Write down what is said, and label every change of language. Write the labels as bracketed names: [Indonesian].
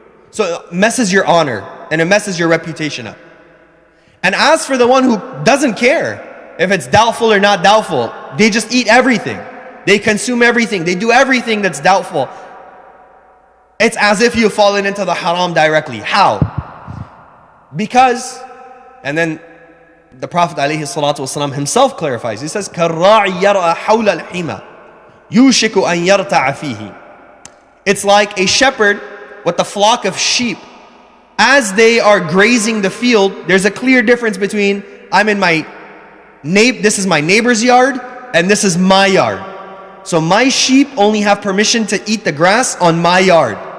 [English] So it messes your honor and it messes your reputation up. And as for the one who doesn't care if it's doubtful or not doubtful, they just eat everything. They consume everything. They do everything that's doubtful. It's as if you've fallen into the haram directly. How? Because, and then the Prophet ﷺ himself clarifies. He says, [Arabic] كَالرَّاعِ يَرْأَ حَوْلَ الْحِمَى يُوشِكُ أَنْ يَرْتَعَ فِيهِ. [English] It's like a shepherd with a flock of sheep. As they are grazing the field, there's a clear difference between this is my neighbor's yard and this is my yard. So my sheep only have permission to eat the grass on my yard.